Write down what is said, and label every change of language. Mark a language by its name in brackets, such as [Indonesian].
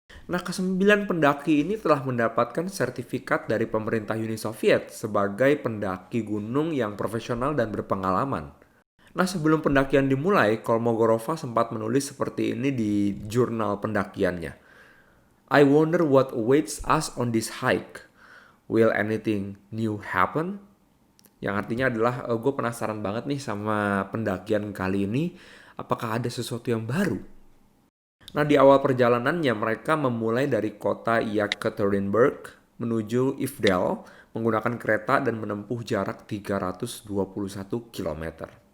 [Indonesian] Nah, kesembilan pendaki ini telah mendapatkan sertifikat dari pemerintah Uni Soviet sebagai pendaki gunung yang profesional dan berpengalaman. Nah, sebelum pendakian dimulai, Kolmogorova sempat menulis seperti ini di jurnal pendakiannya. [English] I wonder what awaits us on this hike. Will anything new happen? [Indonesian] Yang artinya adalah gue penasaran banget nih sama pendakian kali ini. Apakah ada sesuatu yang baru? Nah, di awal perjalanannya mereka memulai dari kota Yekaterinburg menuju Ivdel menggunakan kereta dan menempuh jarak 321 km.